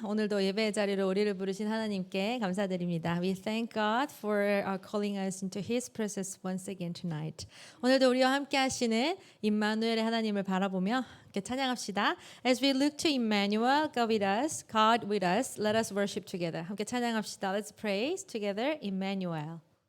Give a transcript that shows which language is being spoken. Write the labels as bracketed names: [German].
[Korean] 오늘도 예배의 자리로 우리를 부르신 하나님께 감사드립니다. [English] We thank God for calling us into His presence once again tonight. [Korean] 오늘도 우리와 함께 하시는 임마누엘의 하나님을 바라보며 함께 찬양합시다. [English] As we look to Emmanuel, God with us, let us worship together. [Korean] 함께 찬양합시다. [English] Let's praise together, Emmanuel.